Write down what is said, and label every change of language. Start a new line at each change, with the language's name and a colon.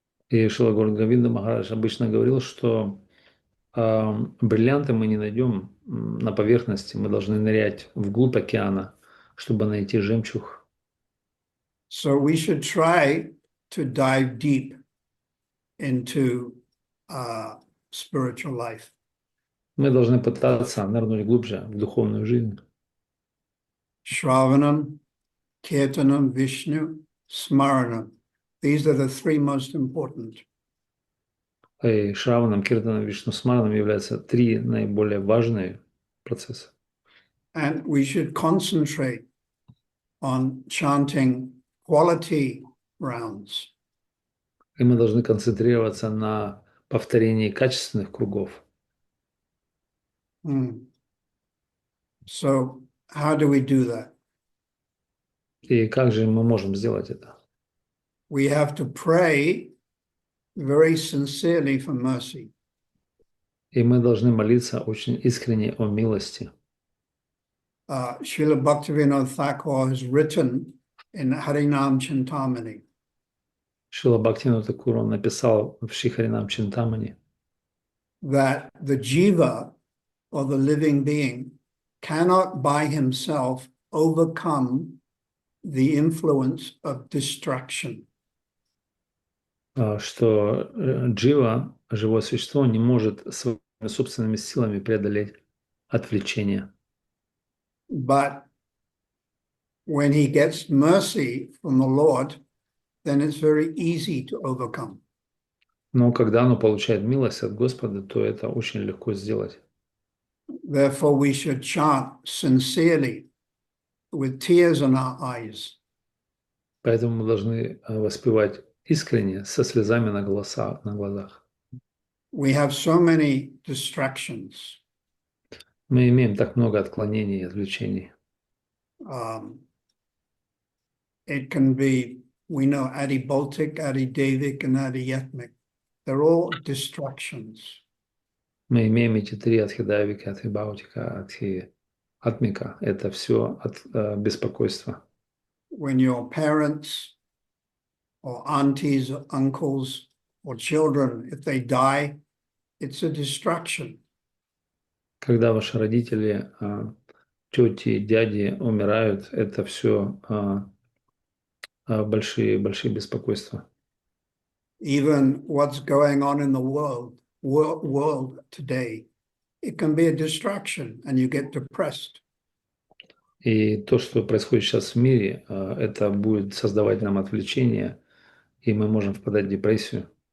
Russian: И Шрила Гургавинда Махарадж обычно говорил, что бриллианты мы не найдем на поверхности, мы должны нырять вглубь океана, чтобы найти жемчуг.
English: So we should try to dive deep into spiritual life.
Russian: Мы должны пытаться нырнуть глубже в духовную жизнь.
Sanskrit: Shravanam, Kirtanam, Vishnu, Smaranam.
English: These are the three most important.
Russian: И Шраванам, Киртанам, Вишну Смаранам являются три наиболее важные процесса.
English: And we should concentrate on chanting quality rounds.
Russian: И мы должны концентрироваться на повторении качественных кругов.
English: So how do we do that?
Russian: И как же мы можем сделать это?
English: We have to pray very sincerely for mercy.
Russian: И мы должны молиться очень искренне о милости.
English: Srila Bhaktivinoda Thakur has written in Harinam Chintamani
Russian: Шрила Бхактивинода Тхакур, он написал в Шри Харинам Чинтамани,
English: that the jiva, or the living being, cannot by himself overcome the influence of distraction.
Russian: что джива, живое существо, не может своими собственными силами преодолеть отвлечение.
English: But when he gets mercy from the Lord, then it's very easy to overcome.
Russian: Но когда оно получает милость от Господа, то это очень легко сделать.
English: Therefore, we should chant sincerely with tears in our eyes.
Russian: Поэтому мы должны воспевать искренне, со слезами на глазах.
English: We have so many distractions.
Russian: Мы имеем так много отклонений и отвлечений.
English: It can be, we know, Adi-Baltic, Adi-Devic, and Adi-Yatmic. They're all distractions.
Russian: Мы имеем эти три адхидавика, адхибаутика, адхиатмика. Это все от беспокойства.
English: When your parents or aunties or uncles or children, if they die, it's a distraction.
Russian: Когда ваши родители, тети, дяди умирают, это все большие беспокойства.
English: Even what's going on in the world today, it can be a distraction and you get depressed.
Russian: И то, что происходит сейчас в мире, это будет создавать нам отвлечение, и мы можем впадать в депрессию.